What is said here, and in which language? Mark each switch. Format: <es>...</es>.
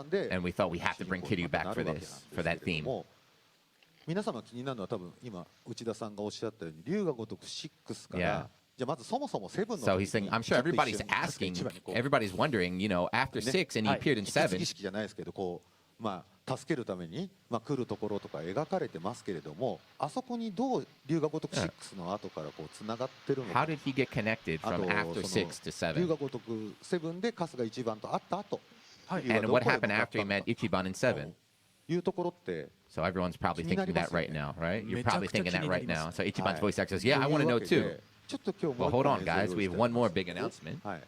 <en>And we thought we have to bring Kiryu back for this, for that theme.</en> <ja>皆様気になるのは多分今内田さんがおっしゃったように龍が如く6からじゃあまずそもそも7の</ja> <en>So he's saying, I'm sure everybody's asking, everybody's wondering, you know, after 6 and he appeared in 7.</en> <ja>儀式じゃないですけどこうまあ助けるためにまあ来るところとか描かれてますけれどもあそこにどう龍が如く6の後からこうつながってるのか</ja> <en>How did he get connected from after 6 to 7?</en> <ja>龍が如く7で春日一番と会った後</ja> <en>And what happened after he met Ichiban in 7?</en> <ja>いうところって</ja> <en>So everyone's probably thinking that right now, right? You're probably thinking that right now. So Ichiban's voice actor says, yeah, I want to know too. Well, hold on, guys. We have one more big announcement.</en>